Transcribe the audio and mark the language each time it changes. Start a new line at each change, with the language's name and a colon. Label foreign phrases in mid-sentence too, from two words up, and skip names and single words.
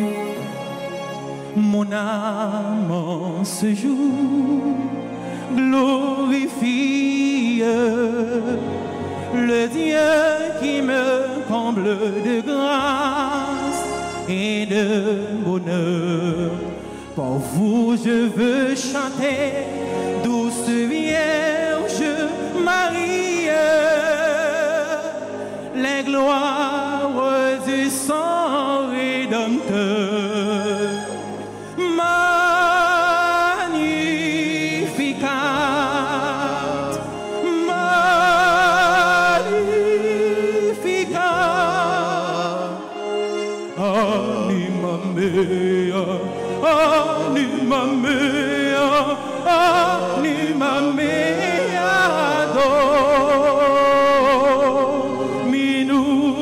French: Mon âme en ce jour glorifie le Dieu qui me comble de grâce et de bonheur. Pour vous, je veux chanter, douce Vierge Marie, les gloires du sang rédempteur.
Latin: Magnificat, magnificat, anima mea. Anima mea, anima mea, domino.